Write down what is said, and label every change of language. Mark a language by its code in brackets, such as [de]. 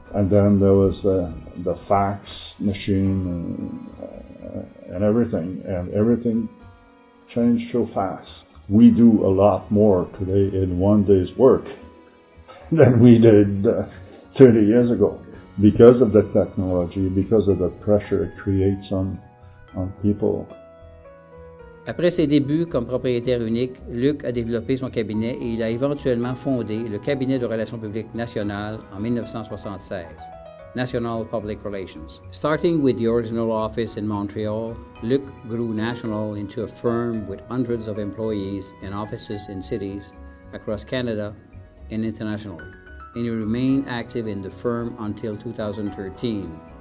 [en] And then there was the fax machine and everything changed so fast. We do a lot more today in one day's work than we did 30 years ago because of the technology, because of the pressure it creates on people. [fr] Après ses débuts comme propriétaire unique, Luc a développé son cabinet et il a éventuellement fondé le cabinet de relations publiques national en 1976, National Public Relations. [en] Starting with the original office in Montreal, Luc grew national into a firm with hundreds of employees and offices in cities across Canada and internationally, and he remained active in the firm until 2013.